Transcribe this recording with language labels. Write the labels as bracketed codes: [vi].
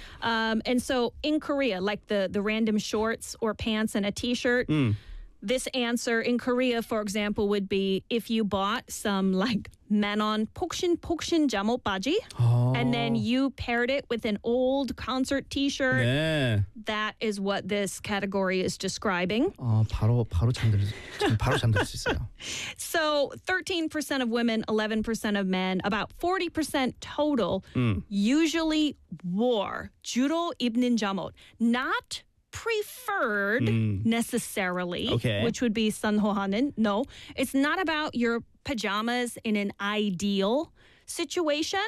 [en] And so in Korea, like the random shorts or pants and a t-shirt, this answer in Korea, for example, would be if you bought some like Manon [ko] 폭신 잠옷 바지, [en] and then you paired it with an old concert t-shirt. [ko] 네. [en] That is what this category is describing. [ko] 바로 바로 잠들 수 있어요. [en] So 13% of women, 11% of men, about 40% total usually wore [ko] 주로 입는 잠옷, [en] not preferred necessarily, okay. which would be [ko] 선호하는. [en] No, it's not about your pajamas in an ideal situation,